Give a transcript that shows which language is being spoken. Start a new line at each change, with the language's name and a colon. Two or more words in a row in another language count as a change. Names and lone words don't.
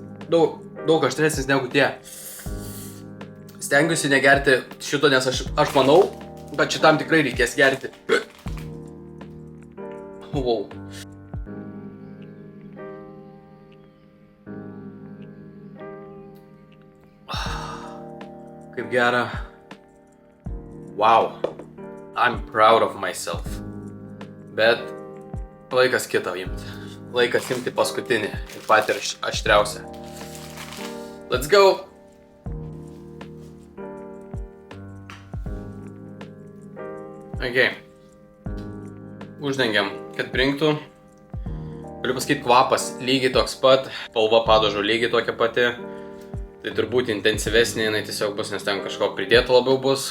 Lithuanian: Daug aštresnis negu tie. Stengiuosi negerti šito, nes aš manau, kad šitam tikrai reikės gerti. Wow. Kaip gera.
English: Wow. I'm proud of myself.
Lithuanian: Bet laikas kitą imti. Laikas imti paskutinį ir patį aštriausią.
English: Let's go. Okay.
Lithuanian: Uždengiam, kad brinktų. Galiu pasakyti, kvapas lygiai toks pat, spalva padažo lygiai tokia pati. Tai turbūt intensyvesnė jinai tiesiog bus, nes ten kažko pridėta labiau bus.